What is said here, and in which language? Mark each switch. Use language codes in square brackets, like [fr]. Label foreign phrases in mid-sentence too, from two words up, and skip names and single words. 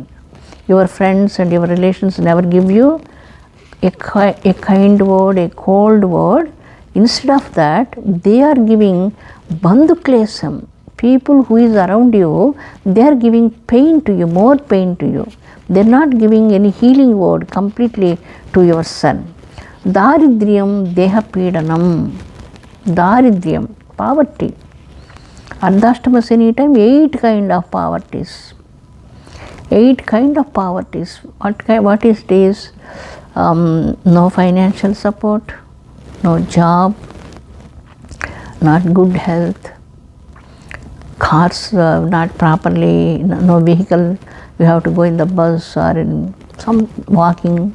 [en] Your friends and your relations never give you a kind word, a cold word. Instead of that, they are giving [sa] बन्धु क्लेशम्. [en] People who is around you, they are giving pain to you, more pain to you. They are not giving any healing word completely to your son. [sa] दारिद्र्यम् देह पीडनम्. [en] Daridryam, poverty. [sa] अर्धाष्टम शनि [en] time, 8 kind of poverties. 8 kind of poverties. What is this? No financial support, no job, not good health, cars not properly, no vehicle, you have to go in the bus or in some walking.